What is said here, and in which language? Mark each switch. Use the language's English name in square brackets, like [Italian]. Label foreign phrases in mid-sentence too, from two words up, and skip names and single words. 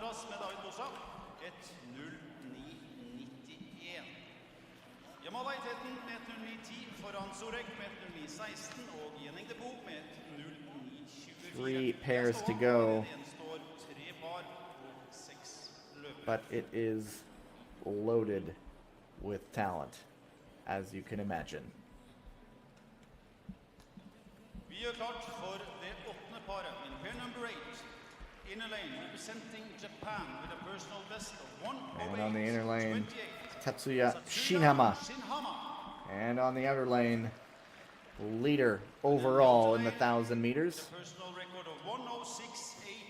[English] Three pairs to go, but it is loaded with talent, as you can imagine. [Norwegian] Vi gjør klart for det 8. paret, [English] in pair number 8. Inner lane representing Japan with a personal best of And on the inner lane, 1:08.28. Tetsuya Shinhama. And on the outer lane, leader overall in the 1,000 meters. Personal record of 1:06.8.